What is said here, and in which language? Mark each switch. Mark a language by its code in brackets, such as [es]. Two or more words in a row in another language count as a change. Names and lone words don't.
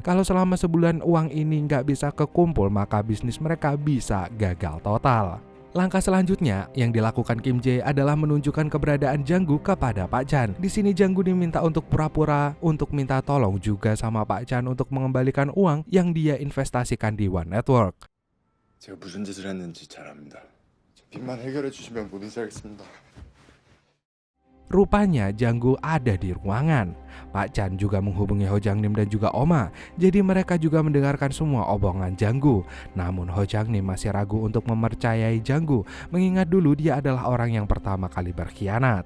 [id] Kalau selama sebulan uang ini gak bisa kekumpul, maka bisnis mereka bisa gagal total. Langkah selanjutnya yang dilakukan Kim Jae adalah menunjukkan keberadaan Jang-gu kepada Pak Chan. Di sini Jang-gu diminta untuk pura-pura untuk minta tolong juga sama Pak Chan untuk mengembalikan uang yang dia investasikan di One Network. [ko] 제가 무슨 짓을 했는지 잘 압니다. 빚만 해결해 주시면 뭐든지 하겠습니다. [id] Rupanya Jang-gu ada di ruangan. Pak Chan juga menghubungi Ho Jang Nim dan juga Oma. Jadi mereka juga mendengarkan semua omongan Jang-gu. Namun Ho Jang Nim masih ragu untuk mempercayai Jang-gu, mengingat dulu dia adalah orang yang pertama kali berkhianat.